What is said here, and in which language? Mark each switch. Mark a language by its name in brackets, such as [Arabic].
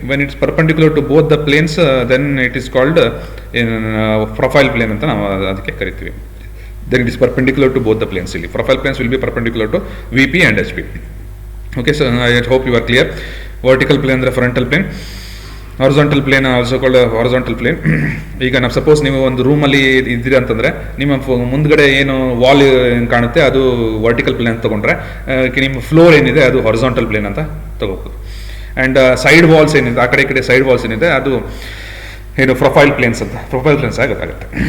[English] when it's perpendicular to both the planes then it is called profile plane [Kannada] ಅಂತ ನಾವು ಅದಕ್ಕೆ ಕರಿತೀವಿ. [English] Then it is perpendicular to both the planes. Profile planes will be perpendicular to VP and HP. Okay, so I hope you are clear. Vertical plane ಅಂದರೆ frontal plane. Horizontal plane also called horizontal plane. [Kannada] ಈಗ ನಾವು suppose ನೀವು ಒಂದು ರೂಮಲ್ಲಿ ಇದ್ದೀರಿ ಅಂತಂದರೆ ನಿಮ್ಮ ಮುಂದ್ಗಡೆ ಏನು ವಾಲ್ ಕಾಣುತ್ತೆ ಅದು ವರ್ಟಿಕಲ್ ಪ್ಲೇನ್ ಅಂತ ತೊಗೊಂಡ್ರೆ, ನಿಮ್ಮ ಫ್ಲೋರ್ ಏನಿದೆ ಅದು ಹಾರಿಜಾಂಟಲ್ ಪ್ಲೇನ್ ಅಂತ ತಗೋಬೋದು. ಆ್ಯಂಡ್ ಸೈಡ್ ವಾಲ್ಸ್ ಏನಿದೆ, ಆ ಕಡೆ ಈ ಕಡೆ ಸೈಡ್ ವಾಲ್ಸ್ ಏನಿದೆ ಅದು ಏನು ಪ್ರೊಫೈಲ್ ಪ್ಲೇನ್ಸ್ ಆಗುತ್ತೆ.